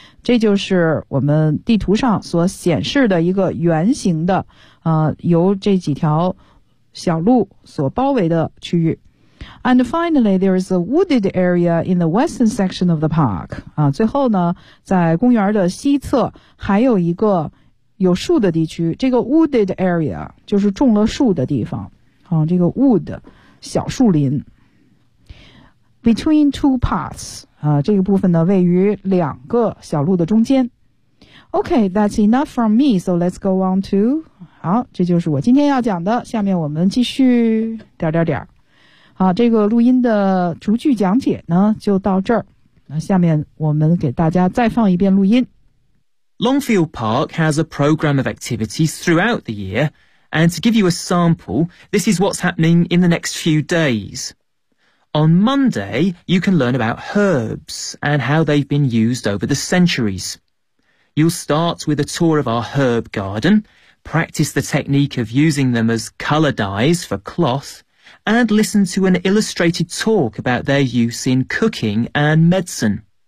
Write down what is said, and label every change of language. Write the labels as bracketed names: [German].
[Chinese] 这就是我们地图上所显示的一个圆形的由这几条小路所包围的区域。 [English] And finally, there is a wooded area in the western section of the park. [Chinese] 啊，最后呢，在公园的西侧还有一个有树的地区。这个 wooded area 就是种了树的地方。啊，这个 wood 小树林。 [English] Between two paths. [Chinese] 啊，这个部分呢位于两个小路的中间。 [English] Okay, that's enough from me. So let's go on to. [Chinese] 好，这就是我今天要讲的。下面我们继续点点点。好，这个录音的逐句讲解呢就到这儿。那下面我们给大家再放一遍录音。 [English] Longfield Park has a program of activities throughout the year, and to give you a sample, this is what's happening in the next few days. On Monday, you can learn about herbs and how they've been used over the centuries. You'll start with a tour of our herb garden, practice the technique of using them as colour dyes for cloth,and listen to an illustrated talk about their use in cooking and medicine.